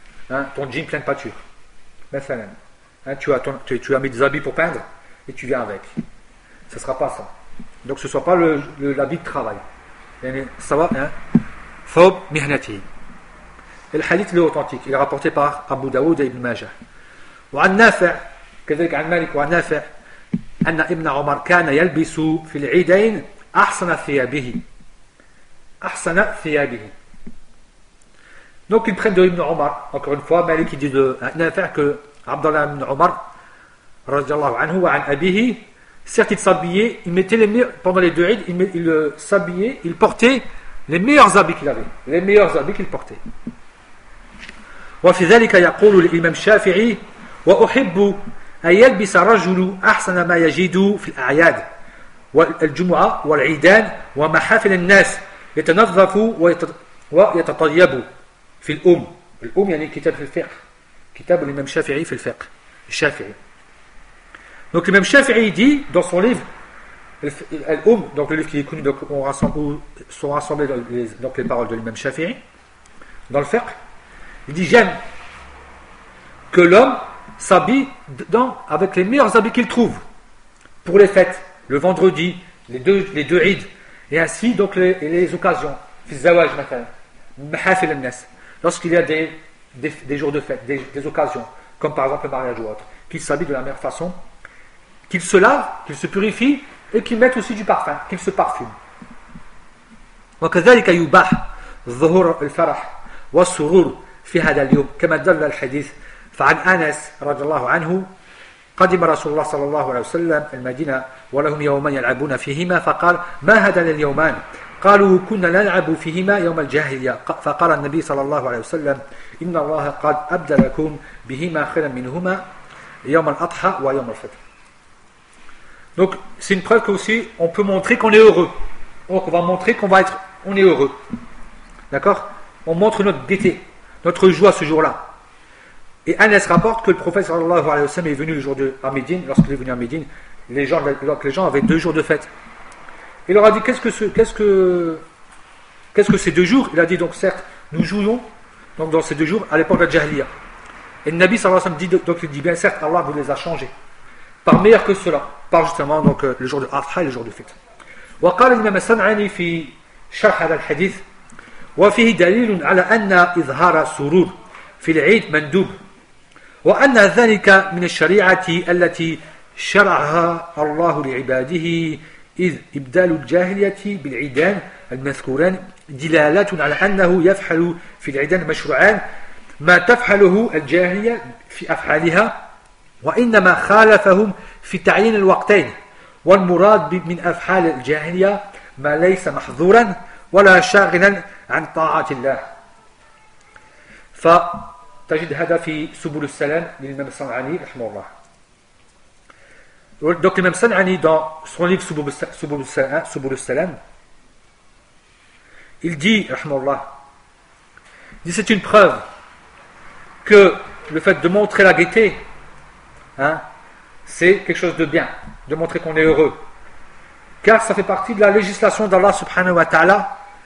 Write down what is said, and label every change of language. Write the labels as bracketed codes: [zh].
[fr] Hein, ton jean plein de pâture. Mathalan. Hein, tu as mis des habits pour peindre et tu viens avec. Ce ne sera pas ça. Donc ce ne soit pas l'habit de travail. Ça va, hein? [ar] Thawb mihnati. [fr] Et le hadith est authentique. Il est rapporté par Abu Daoud et Ibn Majah. [ar] Wa an-Nafi', كذلك عن مالك وعن نافع أن ابن عمر كان يلبس في العيدين أحسن ثيابه. أحسن ثيابه. [fr] Donc ils prennent de Ibn Omar. Encore une fois, Malik dit de نافع que Abdallah ibn Omar [ar] رضي الله عنه وعن أبيه, [fr] certes il s'habillait, il mettait les meilleurs, pendant les deux عيد, il s'habillait, il portait les meilleurs habits qu'il avait, les meilleurs habits qu'il portait. [ar] وفي ذلك يقول الإمام الشافعي وأحب أن يلبس رجل أحسن ما يجد في الأعياد والجمعة والعيدان ومحافل الناس يتنظف ويتطيب في الأم. الأم يعني كتاب في الفقه, كتاب الإمام الشافعي في الفقه الشافعي. [fr] Donc l'imam Shafi'i dit dans son livre Al-Umm, donc le livre qui est connu, donc on rassemble, où sont rassemblées donc les paroles de l'imam Shafi'i dans le fiqh, il dit j'aime que l'homme s'habille dedans avec les meilleurs habits qu'il trouve pour les fêtes, le vendredi, les deux Eid, et ainsi donc les occasions, [ar] fizawaj mathalan, mahafil an-nas, [fr] lorsqu'il y a des jours de fête, des occasions, comme par exemple le mariage ou autre, qu'il s'habille de la meilleure façon, qu'il se lave, qu'il se purifie, et qu'il mette aussi du parfum, qu'il se parfume. [ar] وكذلك يباح ظهور الفرح والسرور في هذا اليوم كما دل الحديث. فعن أنس رضي الله عنه قدم رسول الله صلى الله عليه وسلم المدينة ولهم يومان يلعبون فيهما فقال ما هذان اليومان؟ قالوا كنا نلعب فيهما يوم الجاهلية. فقال النبي صلى الله عليه وسلم إن الله قد أبدلكم بهما خيرا منهما يوم الأضحى ويوم الفطر. [fr] Donc c'est une preuve que aussi on peut montrer qu'on est heureux. Donc on va montrer qu'on va être, on est heureux. D'accord? On montre notre gaieté, notre joie ce jour-là. Et Anas rapporte que le prophète sallallahu alayhi wa sallam est venu le jour de Médine, lorsqu'il est venu à Médine, les gens avaient deux jours de fête. Il leur a dit qu'est-ce que ces deux jours? Il a dit donc certes, nous jouons donc dans ces deux jours à l'époque de la Jahiliya. Et le Nabi sallallahu alayhi wa sallam dit donc il dit bien certes Allah vous les a changés. Par meilleur que cela, par justement donc le jour de Adha et le jour de fête. [ar] Wa qala al-Imam as-Sam'ani fi sharh hadha al-hadith wa fihi dalil 'ala anna izhara surur في العيد مندوب وأن ذلك من الشريعة التي شرعها الله لعباده إذ إبدال الجاهلية بالعيدان المذكوران دلالة على أنه يفعل في العيدان مشروعان ما تفعله الجاهلية في أفعالها وإنما خالفهم في تعيين الوقتين والمراد من أفعال الجاهلية ما ليس محظورا ولا شاغلا عن طاعة الله. ف تجد هذا في سبل السلام للإمام الصنعاني رحمه الله. [fr] Donc l'imam Sanani dans son livre سبل السلام, il dit [ar] رحمه الله, [fr] dit c'est une preuve que le fait de montrer la gaieté, hein, c'est quelque chose de bien, de montrer qu'on est heureux, car ça fait partie de la législation d'Allah subhanahu wa ta'ala.